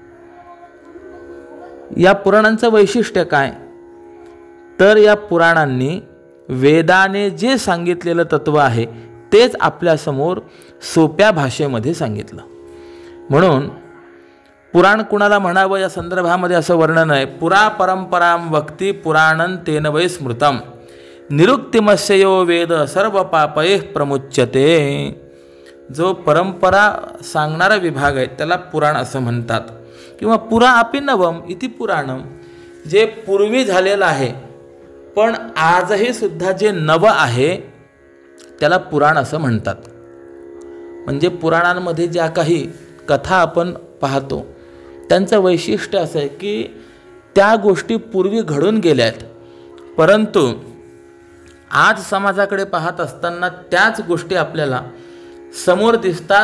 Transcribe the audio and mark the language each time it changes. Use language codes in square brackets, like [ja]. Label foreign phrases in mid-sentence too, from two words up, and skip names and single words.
[mr] या पुराणांचं वैशिष्ट्य काय, तर या पुराणांनी वेदाने जे सांगितलेलं तत्व आहे तेच आपल्यासमोर सोप्या भाषेमध्ये सांगितलं. म्हणून पुराण कुणाला म्हणावं या संदर्भामध्ये असं वर्णन आहे. [sa] पुरा परंपराम वक्ती पुराणं तेन वै स्मृतम निरुक्तिमस्यो वेद सर्व पापैः प्रमुच्यते. [mr] जो परंपरा सांगणारा विभाग आहे त्याला पुराण असं म्हणतात. [sa] किंवा पुरा अपि नवम इति पुराणम, [mr] जे पूर्वी झालेलं आहे पण आजही सुद्धा जे नव आहे त्याला पुराण असं म्हणतात. म्हणजे पुराणांमध्ये ज्या काही कथा आपण पाहतो त्यांचं वैशिष्ट्य असं आहे की त्या गोष्टी पूर्वी घडून गेल्या आहेत, परंतु आज समाजाकडे पाहत असताना त्याच गोष्टी आपल्याला समोर दिसतात.